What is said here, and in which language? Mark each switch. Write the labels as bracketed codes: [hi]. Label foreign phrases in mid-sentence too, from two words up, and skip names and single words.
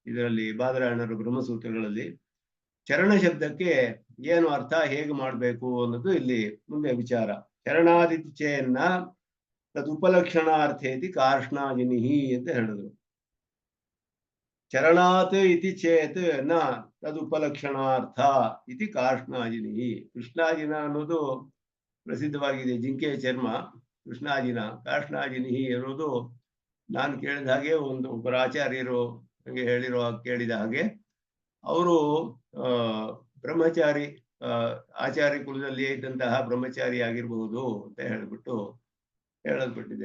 [kn] ಇದರಲ್ಲಿ ಬಾದರಾಯಣರ ಬ್ರಹ್ಮಸೂತ್ರಗಳಲ್ಲಿ ಚರಣ ಶಬ್ದಕ್ಕೆ ಏನು ಅರ್ಥ ಹೇಗೆ ಮಾಡಬೇಕು ಅನ್ನೋದು ಇಲ್ಲಿ ಮುಂದೆ ವಿಚಾರ. [sa] ಚರಣಾದಿಚೆಯನ್ನ ತದುಪಲಕ್ಷಣಾರ್ಥೇತಿ ಕಾರ್ಷ್ಣಾಜಿನಿಹಿ [kn] ಅಂತ ಹೇಳಿದ್ರು. [sa] ಚರಣಾತ್ ಇತಿ ಚೇತ್ ನ ತದುಪಲಕ್ಷಣಾರ್ಥ ಇತಿ ಕಾರ್ಷ್ಣಾಜಿನಿಹಿ. [kn] ಕೃಷ್ಣಾಜಿನ ಅನ್ನೋದು ಪ್ರಸಿದ್ಧವಾಗಿದೆ, ಜಿಂಕೆಯ ಚರ್ಮ ಕೃಷ್ಣಾಜಿನ. ಕಾರ್ಷ್ಣಾಜಿನಿಹಿ ಇರೋದು ನಾನು ಕೇಳಿದ ಹಾಗೆ ಒಬ್ಬರು ಆಚಾರ್ಯರು ನನಗೆ ಕೇಳಿದ ಹಾಗೆ ಅವರು ಬ್ರಹ್ಮಚಾರಿ, ಆಚಾರ್ಯ ಕುಲದಲ್ಲಿಯೇ ಇದ್ದಂತಹ ಬ್ರಹ್ಮಚಾರಿ ಆಗಿರಬಹುದು ಅಂತ ಹೇಳ್ಬಿಟ್ಟು ಹೇಳಲ್ಪಟ್ಟಿದೆ.